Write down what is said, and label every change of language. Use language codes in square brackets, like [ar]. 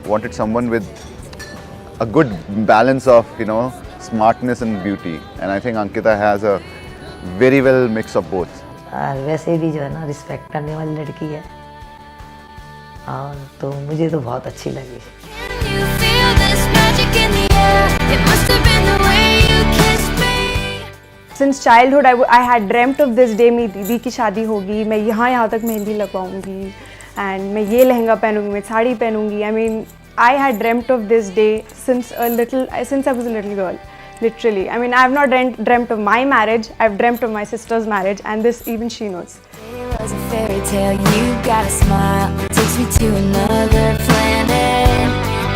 [en] Wanted someone with a good balance of, you know, smartness and beauty. And I think Ankita has a very well mix of both. [hi] वैसे भी जो है ना respect करने वाली लड़की है और तो मुझे तो बहुत अच्छी लगी. [en] Can you feel this magic in the air? It must have been the way you kissed me. Since childhood I had dreamt of this day, [hi] मेरी दीदी की शादी होगी, मैं यहाँ तक मेहंदी लगवाऊंगी and मैं ये लहंगा पहनूंगी, मैं sari पहनूंगी. [en] I mean, I had dreamt of this day since I was a little girl. Literally. I mean, I have not dreamt of my marriage, I've dreamt of my sister's marriage, and this even she knows. It was a fairy tale, you got a smile, takes me to another planet.